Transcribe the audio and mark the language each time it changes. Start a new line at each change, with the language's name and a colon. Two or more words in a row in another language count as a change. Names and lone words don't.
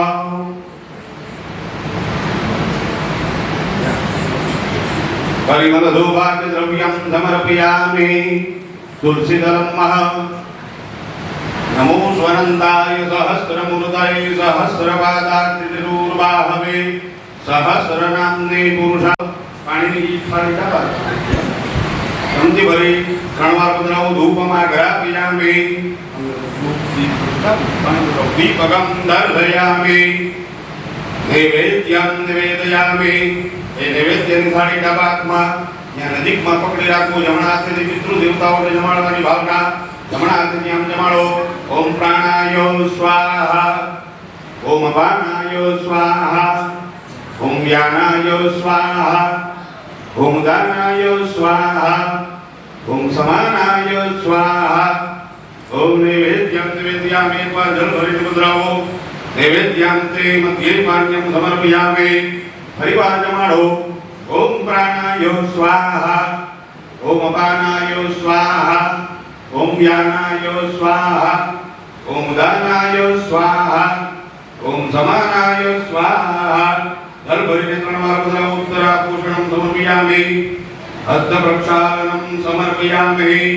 Sanskrit: परिमलधूपाद्यद्रव्यं समर्पयामि तुलसीदलम् नमो स्वनन्दाय सहस्रमूर्तये सहस्रपादार्थिरूर्वाहवे सहस्रनाम्ने पुरुषा पाणिनि फलिता संति भरी प्रणवापद्रव धूपमाघ्रापयामि दीपकं दर्शयामि नैवेद्यं निवेदयामि
Gujarati: એ નૈવેદ્યની થાળી ડબાકમાં ત્યાં નજીકમાં પકડી રાખવું જમણા હાથેથી પિતૃ દેવતાઓને જમાડવાની ભાવના જમણા હાથેથી આમ જમાડો
Sanskrit: ઓમ પ્રાણાય સ્વાહા ओम अपानाय स्वाहा ओम व्यानाय स्वाहा ओम दानाय स्वाहा ओम समानाय स्वाहा ओम नैवेद्यं निवेदयामि जलभरितमुद्रावो नैवेद्यांते मध्ये पानीयं समर्पयामि हरिवाचमाणो ओम प्राणाय स्वाहा ओम अपानाय स्वाहा ओम व्यानाय स्वाहा ओम दानाय स्वाहा ओम समानाय स्वाहा जलभरितमुद्रावो उत्तरा पूषणं समर्पयामि हस्तप्रक्षालनं समर्पयामि